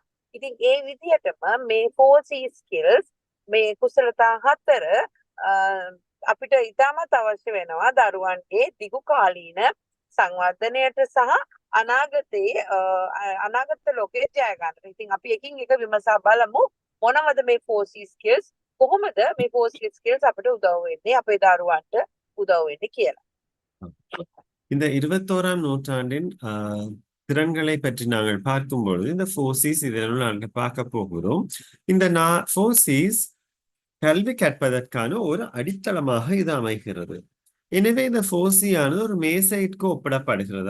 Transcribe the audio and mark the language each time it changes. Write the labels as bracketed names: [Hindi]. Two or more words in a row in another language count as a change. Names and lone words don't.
[Sinhala] ඉතින් ඒ විදිහටම මේ 4C skills මේ කුසලතා හතර අපිට ඉතාමත් අවශ්‍ය වෙනවා දරුවන්ගේ දිගු කාලීන සංවර්ධනයට සහ අනාගත ලෝකයේ ජය ගන්නට. ඉතින් අපි එකින් එක විමසා බලමු මොනවද මේ 4C skills, කොහොමද මේ 4C skills අපිට උදව් වෙන්නේ අපේ දරුවන්ට උදව් වෙන්නේ කියලා. [Tamil] இந்த 21ஆம் நூற்றாண்டின் திறன்களை பற்றி நாங்கள் பார்க்கும் பொழுது இந்த 4Cs இதனுள் நாங்கள் பார்க்க போகிறோம். இந்த 4Cs கல்வி கற்பதற்கான ஒரு அடித்தளமாக இது அமைகிறது. எனவே இந்த 4C ஆனது ஒரு மேசைக்கு ஒப்பிடப்படுகிறது.